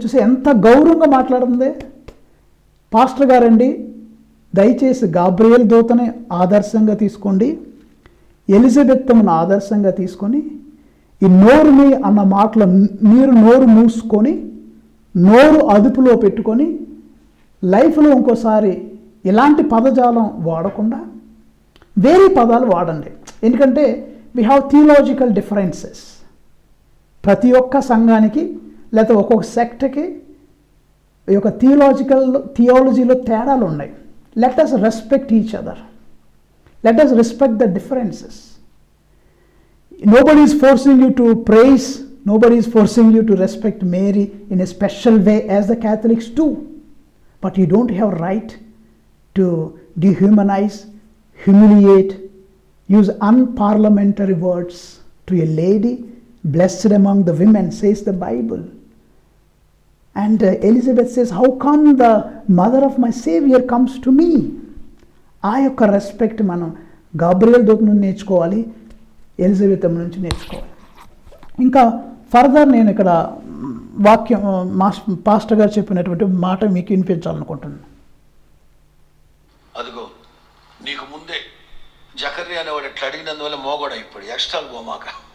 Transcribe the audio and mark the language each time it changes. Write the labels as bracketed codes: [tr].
[te] చూసి ఎంత గౌరవంగా మాట్లాడుతుంది. పాస్టర్ గారండి, దయచేసి గాబ్రియల్ దూతని ఆదర్శంగా తీసుకోండి, ఎలిజబెత్ను ఆదర్శంగా తీసుకొని ఈ నోరు మీ అన్న మాటలు మీరు నోరు మూసుకొని నోరు అదుపులో పెట్టుకొని లైఫ్లో ఇంకోసారి ఇలాంటి పదజాలం వాడకుండా వేరే పదాలు వాడండి. ఎందుకంటే [en] We have theological differences. [te] ప్రతి ఒక్క సంఘానికి లేకపోతే ఒక్కొక్క సెక్ట్కి ఈ యొక్క థియాలజీలో తేడాలు ఉన్నాయి. [en] Let us respect each other. Let us respect the differences. Nobody is forcing you to praise. Nobody is forcing you to respect Mary in a special way as the Catholics do. But you don't have right to dehumanize, humiliate, use unparliamentary words to a lady blessed among the women, says the Bible. And Elizabeth says, how come the mother of my Savior comes to me? [te] ఆ యొక్క respect మనం Gabriel దూత నుండి నేర్చుకోవాలి, Elizabeth నుంచి నేర్చుకోవాలి. ఇంకా further నేను ఇక్కడ వాక్యం పాస్టర్ గారు చెప్పినటువంటి మాట మీకు వినిపించాలనుకుంటున్నాను. అదిగో నీకు ముందే జకర్యా అనేవాడు ఎట్లా అడిగినందువల్ల మోగోడ ఇప్పుడు ఎక్స్ట్రాలు పోమాక.